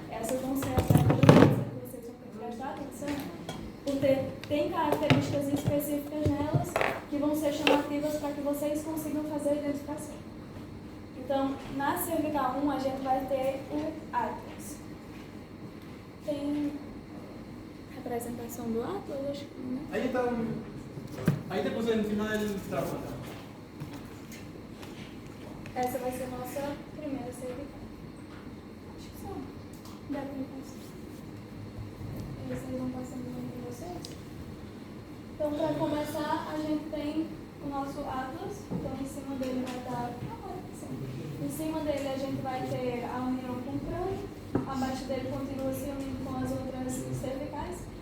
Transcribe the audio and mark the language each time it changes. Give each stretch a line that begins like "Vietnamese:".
Portuguese: Essas vão ser as vértebras que vocês vão ter que prestar atenção, porque tem características específicas nelas que vão ser chamativas para que vocês consigam fazer a identificação. Então, na cervical 1, a gente vai ter o Atlas. Tem representação do Atlas? Acho que não.
Spanish: Ahí está. Ahí te puse encima del trapo.
Portuguese: Essa vai ser a nossa primeira cervical. Acho que só. Deve ter passado. Vocês vão passando no de vocês? Então, para começar, a gente tem o nosso Atlas. Então, em cima dele vai estar... Em cima dele a gente vai ter a união com o crânio, abaixo dele continua se unindo com as outras cervicais.